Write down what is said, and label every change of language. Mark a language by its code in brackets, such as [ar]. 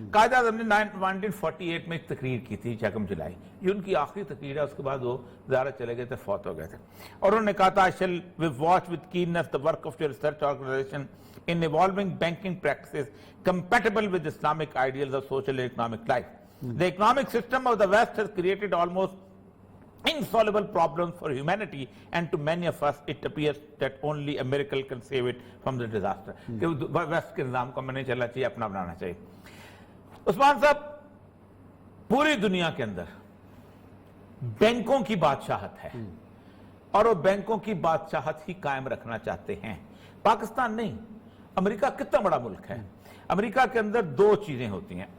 [hi] कायदे आजम ने 1948 में एक तकरीर की थी, 6 जुलाई, ये उनकी आखिरी तकरीर है। उसके बाद वो ज़्यादा चले गए थे, फौत हो गए थे, और उन्होंने कहा था, [en] I shall watch with keenness the work of your research organisation in evolving banking practices compatible with Islamic ideals of social and economic life. The economic system of the West has created almost insoluble problems for humanity, and to many of us it appears that only a miracle can save it from the disaster. [hi] कि waste के निजाम को नहीं चलना चाहिए, अपना बनाना चाहिए। उस्मान साहब, पूरी दुनिया के अंदर बैंकों की बादशाहत है, और वो बैंकों की बादशाहत ही कायम रखना चाहते हैं, पाकिस्तान नहीं। अमेरिका कितना बड़ा मुल्क है, अमेरिका के अंदर 2 चीजें होती हैं।